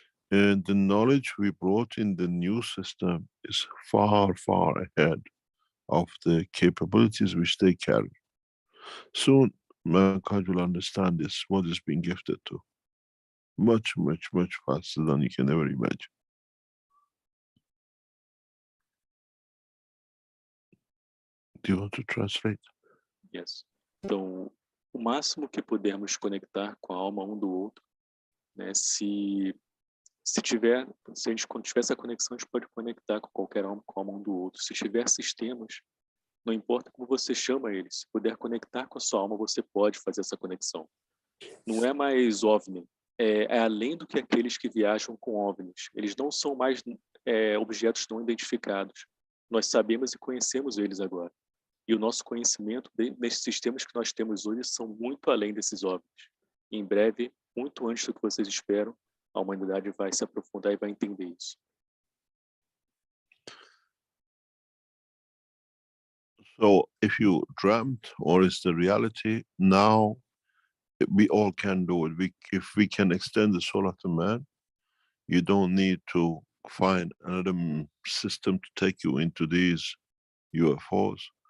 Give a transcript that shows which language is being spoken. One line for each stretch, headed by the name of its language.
English: And the knowledge we brought in the new system is far, far ahead of the capabilities which they carry. Soon, mankind will understand this, what is being gifted to. Much, much, much faster than you can ever imagine. Do you want to translate? Yes.
Portuguese: Então, o máximo que pudermos conectar com a alma um do outro, né? Se a gente quando tiver essa conexão, a gente pode conectar com qualquer alma, com a alma um do outro. Se tiver sistemas, não importa como você chama eles, se puder conectar com a sua alma, você pode fazer essa conexão. Não é mais OVNI, é além do que aqueles que viajam com OVNIs. Eles não são mais objetos não identificados. Nós sabemos e conhecemos eles agora. E o nosso conhecimento nesses sistemas que nós temos hoje são muito além desses OVNIs. E em breve, muito antes do que vocês esperam, a humanidade vai se aprofundar e vai entender isso.
English: So if you dreamt or is the reality, now we all can do it. If we can extend the soul of the man, you don't need to find another system to take you into these UFOs.